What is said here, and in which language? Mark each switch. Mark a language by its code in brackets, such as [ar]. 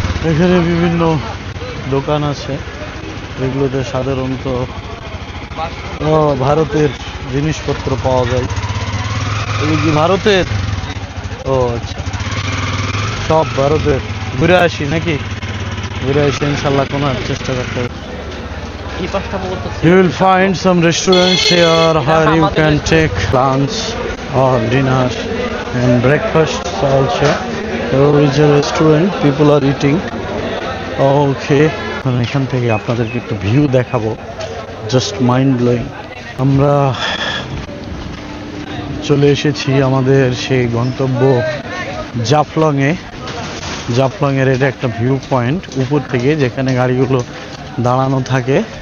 [bn] এখানে বিভিন্ন দোকান আছে, এগুলোতে সাধারণত ভারতের জিনিসপত্র পাওয়া যায়। এগুলো কি ভারতের? ও আচ্ছা, সব ভারতের। ঘুরে আসি নাকি? ঘুরে আসি ইনশাল্লাহ, কোনো চেষ্টা করতে হবে। [en] You will find some restaurants here where you can take lunch or dinner and breakfast also. There is a restaurant, people are eating. [bn] Okay, এখান থেকে আপনাদেরকে একটু ভিউ দেখাবো, [en] Just mind blowing. [bn] আমরা চলে এসেছি আমাদের সেই গন্তব্য জাফলংয়ে। জাফলংয়ের এটা একটা ভিউ পয়েন্ট উপর থেকে, যেখানে গাড়িগুলো দাঁড়ানো থাকে।